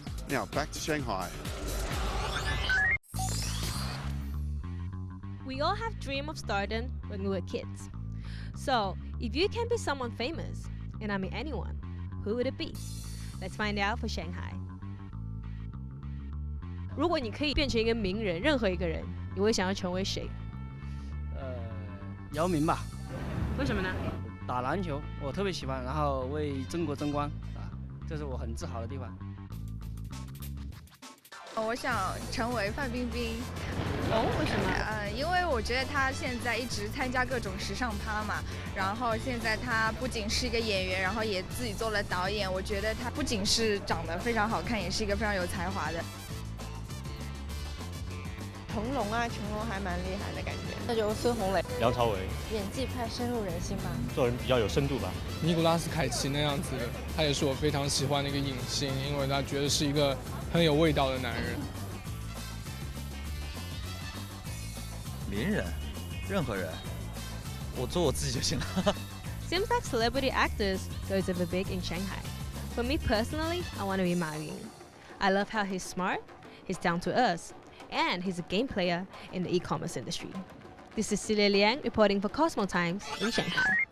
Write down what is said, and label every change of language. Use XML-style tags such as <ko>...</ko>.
<en>Now back to Shanghai. We all have dream of stardom when we were kids. So, if you can be someone famous, and I mean anyone, who would it be? Let's find out for Shanghai.</en> <zh>如果你可以变成一个名人，任何一个人，你会想要成为谁？姚明吧。为什么呢？打篮球我特别喜欢，然后为中国争光啊，这是我很自豪的地方。我想成为范冰冰。哦，为什么？因为我觉得她现在一直参加各种时尚趴嘛，然后现在她不仅是一个演员，然后也自己做了导演。我觉得她不仅是长得非常好看，也是一个非常有才华的。成龙啊，成龙还蛮厉害的感觉。那就孙红雷、梁朝伟，演技派深入人心吧，做人比较有深度吧。尼古拉斯凯奇那样子，他也是我非常喜欢的一个影星，因为他觉得是一个很有味道的男人。名人，任何人，我做我自己就行了。</zh> <en>Seems like celebrity actors goes over big in Shanghai. For me personally, I want to be Ma Yun. I love how he's smart, he's down to earth, and he's a game player in the e-commerce industry. This is Celia Liang reporting for Cosmo Times in Shanghai.</en>